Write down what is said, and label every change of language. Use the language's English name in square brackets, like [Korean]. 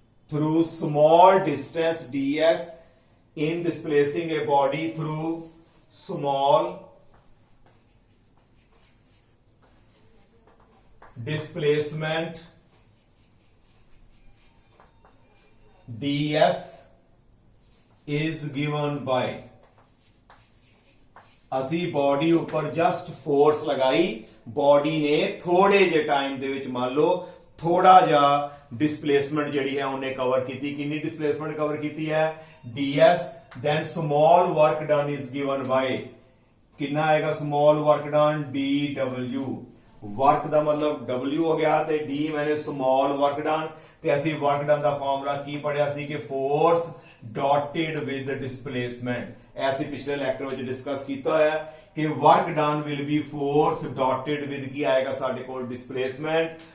[English] through small distance ds, in displacing a body through small displacement ds is given by। [Punjabi] ਅਸੀਂ body ਉੱਪਰ just force ਲਗਾਈ, body ਨੇ ਥੋੜੇ ਜਿਹੇ time ਦੇ ਵਿੱਚ ਮੰਨ ਲਓ ਥੋੜਾ ਜਿਹਾ ਡਿਸਪਲੇਸਮੈਂਟ ਜਿਹੜੀ ਹੈ ਉਹਨੇ ਕਵਰ ਕੀਤੀ। ਕਿੰਨੀ ਡਿਸਪਲੇਸਮੈਂਟ ਕਵਰ ਕੀਤੀ ਹੈ? ds। [English] then small work done is given by [Punjabi] ਕਿੰਨਾ ਆਏਗਾ [English] small work done? dw। [Punjabi] Work ਦਾ ਮਤਲਬ w ਹੋ ਗਿਆ ਤੇ d ਮੈਨੇ small work done। ਤੇ ਅਸੀਂ work done ਦਾ ਫਾਰਮੂਲਾ ਕੀ ਪੜਿਆ ਸੀ ਕਿ [English] Force dotted with displacement. [Punjabi] ਐਸੀ ਪਿਛਲੇ ਲੈਕਚਰ ਵਿੱਚ ਡਿਸਕਸ ਕੀਤਾ ਹੋਇਆ ਕਿ [English] work done will be force dotted with [Punjabi] ਕੀ ਆਏਗਾ ਸਾਡੇ ਕੋਲ? ਡਿਸਪਲੇਸਮੈਂਟ।